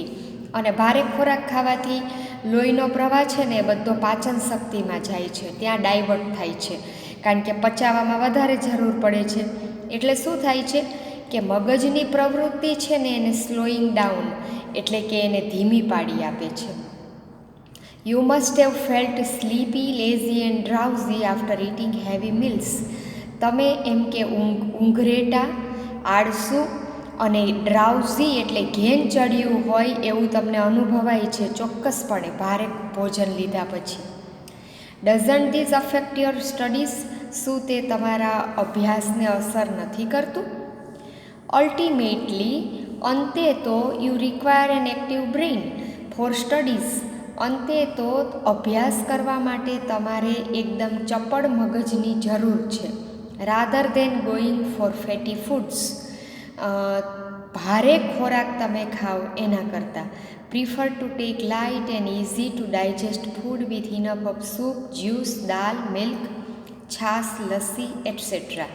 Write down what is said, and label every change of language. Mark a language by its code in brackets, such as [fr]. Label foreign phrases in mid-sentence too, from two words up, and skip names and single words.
[gu] અને ભારે ખોરાક ખાવાથી લોહીનો પ્રવાહ છે ને એ બધો પાચન શક્તિમાં જાય છે, ત્યાં ડાયવર્ટ થાય છે, કારણ કે પચાવવામાં વધારે જરૂર પડે છે. એટલે શું થાય છે કે મગજની પ્રવૃત્તિ છે ને એને [en] slowing down [gu] એટલે કે એને ધીમી પાડી આપે છે. [en] You must have felt sleepy, lazy and drowsy after eating heavy meals. [gu] તમે એમ કે ઊંઘરેટા, આળસુ અને ડ્રાઉઝી એટલે ઘેન ચડ્યું હોય એવું તમને અનુભવાય છે ચોક્કસપણે ભારે ભોજન લીધા પછી. [en] Doesn't this affect your studies? [gu] શું તે તમારા અભ્યાસને અસર નથી કરતું? [en] Ultimately, [gu] અંતે તો [en] you require an active brain for studies. [gu] અંતે તો અભ્યાસ કરવા માટે તમારે એકદમ ચપળ મગજની જરૂર છે. [en] rather than going for fatty foods. [gu] ભારે ખોરાક તમે ખાઓ એના કરતાં [en] prefer to take light and easy to digest food with enough of soup, juice, dal, milk, chhaas, lassi et cetera.